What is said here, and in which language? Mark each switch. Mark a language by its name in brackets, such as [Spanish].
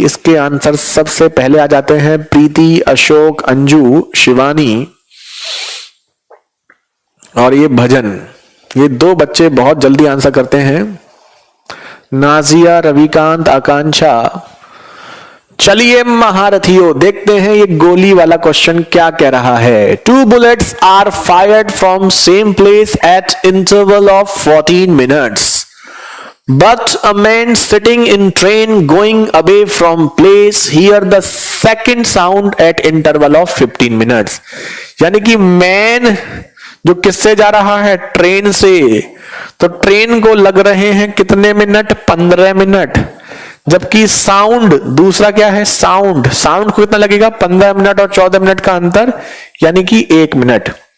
[Hindi] इसके आंसर सबसे पहले आ जाते हैं प्रीति, अशोक, अंजू, शिवानी और ये भजन। ये 2 बच्चे बहुत जल्दी आंसर करते हैं, नाजिया, रविकांत, आकांक्षा। चलिए महारथियों, देखते हैं ये गोली वाला क्वेश्चन क्या कह रहा है। [English] 2 bullets are fired from same place at interval of 14 minutes. But a man sitting in train going away from place hear the second sound at interval of 15 minutes. [Hindi] यानी कि मैन जो किससे जा रहा है, ट्रेन से, तो ट्रेन को लग रहे हैं कितने मिनट, 15 मिनट। जबकि साउंड दूसरा क्या है, साउंड को कितना लगेगा, 15 मिनट और 14 मिनट का अंतर, यानी कि 1 मिनट।